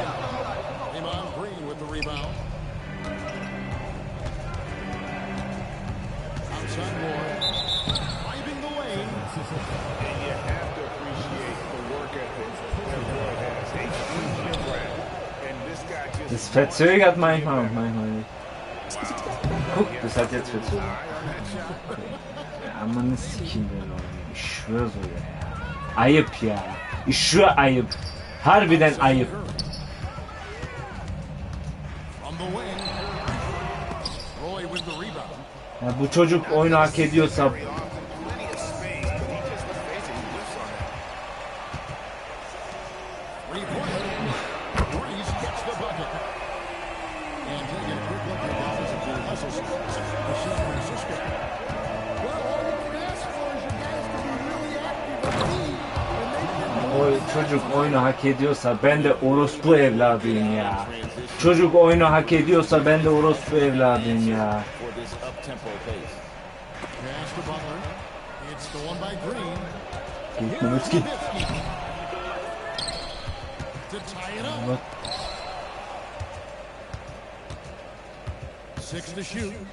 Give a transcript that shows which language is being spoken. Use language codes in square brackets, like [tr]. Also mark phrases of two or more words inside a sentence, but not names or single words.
[en] Draymond Green with the rebound. Outside Moore. Driving the lane. And you have to appreciate the work ethic that Roy has. And this guy just... [de] Das verzögert manchmal und manchmal nicht. Guck, das hat jetzt verzögert. Ja, man ist Kinder, Leute. Ich schwöre so, ja. [tr] Ayıp ya. [de] Ich schwöre ayıp. [tr] Harbiden ayıp. [en] the wing. Roy with the rebound. [tr] Ya bu çocuk oyunu hak ediyorsa [en] Plenty of space, but he just, let's face it, he whiffs on that. Replay. Breeze gets the bucket. And taking a quick look at offensive hustles for San Francisco. Well, all you can ask for is your guys to be really active on D, and they've been [tr] o çocuk oyunu hak ediyorsa ben de orospu evladıyım ya. Çocuk oyunu hak ediyorsa ben de orospu evladıyım ya. [en] For this up-tempo pace. Pass to Butler. It's stolen by Green. Nowitzki. To tie it up. 6 to shoot.